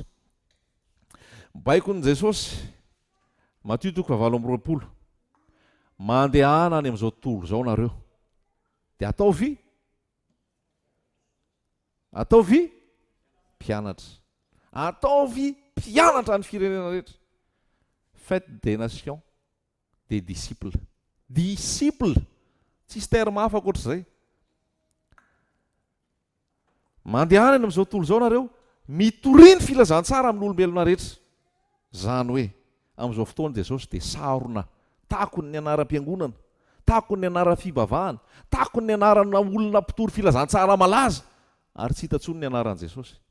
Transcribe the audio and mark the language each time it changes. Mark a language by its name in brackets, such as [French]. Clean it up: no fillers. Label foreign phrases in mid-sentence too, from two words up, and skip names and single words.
[Malagasy] Baikon'i Jesosy, Matthieu 7:20, mandehana any amin'izao tontolo izao nareo, dia ataovy mpianatra. Ataovy mpianatra ny firenena rehetra. [French] Faites des nations des disciples. Disciple, [Malagasy] tsisy terme hafa ankoatr'izay. Mandehana any amin'izao tontolo izao nareo, mitoriny filazantsara amin'ny olombelona rehetra. Zany hoe amin'izao fotoana Jesosy dia sarona takony ny anaram-piangonana, takony ny anaram-fivavahana, takony ny anarana olona mpitory filazantsara malaza, ary tsy hita tsony ny anaran'i Jesosy.